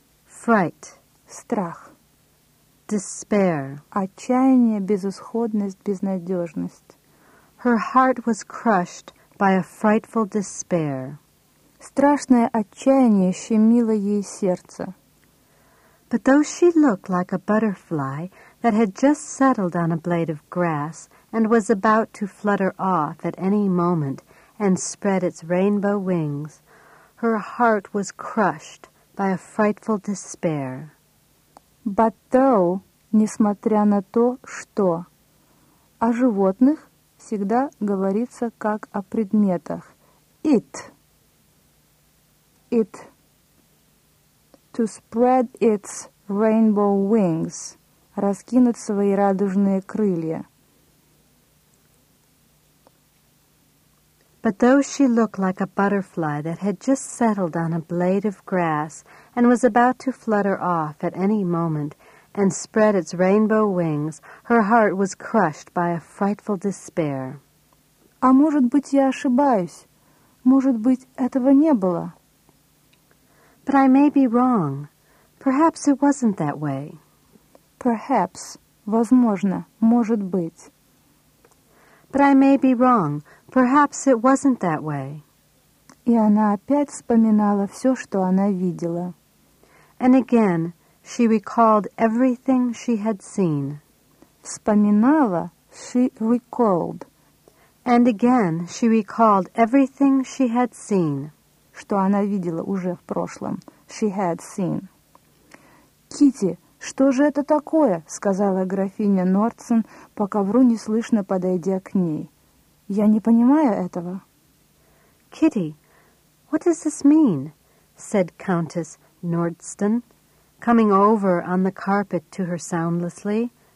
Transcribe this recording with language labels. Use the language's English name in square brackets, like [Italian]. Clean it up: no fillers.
[English] Fright. [Russian] Страх. [English] Despair. [Russian] Отчаяние, безысходность, безнадежность. [English] Her heart was crushed by a frightful despair. [Russian] Страшное отчаяние щемило ей сердце. [English] But though she looked like a butterfly that had just settled on a blade of grass and was about to flutter off at any moment, and spread its rainbow wings, her heart was crushed by a frightful despair. But though, [Russian] несмотря на то, что. О животных всегда говорится как о предметах. [English] It. It. To spread its rainbow wings. [Russian] Раскинуть свои радужные крылья. [English] But though she looked like a butterfly that had just settled on a blade of grass and was about to flutter off at any moment and spread its rainbow wings, her heart was crushed by a frightful despair. [Russian] А может быть, я ошибаюсь? Может быть, этого не было? [English] But I may be wrong. Perhaps it wasn't that way. Perhaps. [Russian] Возможно. Может быть. [English] But I may be wrong. Perhaps it wasn't that way. [Russian] И она опять вспоминала все, что она видела. [English] And again, she recalled everything she had seen. [Russian] Вспоминала, [English] she recalled. And again, she recalled everything she had seen. [Russian] Что она видела уже в прошлом. [English] She had seen. [Russian] Китти, что же это такое? Сказала графиня Нордсон, по ковру неслышно подойдя к ней. Я не понимаю этого. [English] Kitty, what does this mean? Said Countess Nordston, coming over on the carpet to her soundlessly.